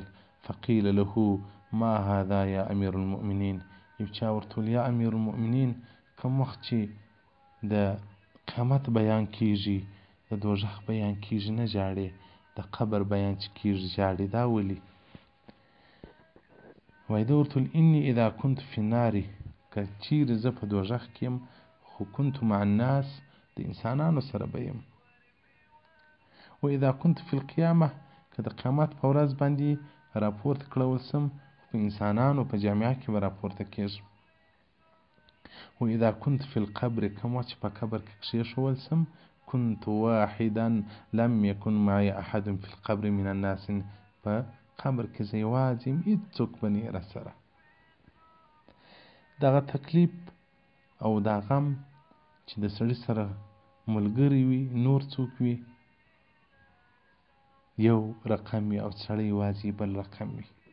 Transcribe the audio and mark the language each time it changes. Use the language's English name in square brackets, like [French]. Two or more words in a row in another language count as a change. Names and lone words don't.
[Arabic] فقیل له ما هذا یا امیر المؤمنین، [Pashto] یو چا ورته ویل یا امیر المؤمنین کوم وخت چې د قیامت بیان کېږي، د دوزخ بیان کېږي نه ژاړې، د قبر بیان چې کېږي ژاړې، دا ولې؟ وایي ده ورته ویل [Arabic] اني اذا كنت في النار، [Pashto] که چیرې زه په دوزخ کې یم خو [Arabic] كنت مع الناس، [Pashto] د انسانانو سره به یم. [Arabic] و اذا كنت في القیامه، [Pashto] که د قیامت په ورځ باندې راپورته کړول سم په انسانانو په جامعه کې به راپورته کېږم. [Arabic] و اذا كنت في القبر، [Pashto] کوم وخت چې په قبر کې کښېښول سم [Arabic] كنت واحدا لم يكن معي احد في القبر من الناس، [Pashto] په قبر کې زه یوازې یم، هېڅوک به نه را سره. دغه تکلیف او دا غم چې د سړي سره ملګری وي، نور څوک وي یو رقم وي، او سړی یوازې بل رقم وي.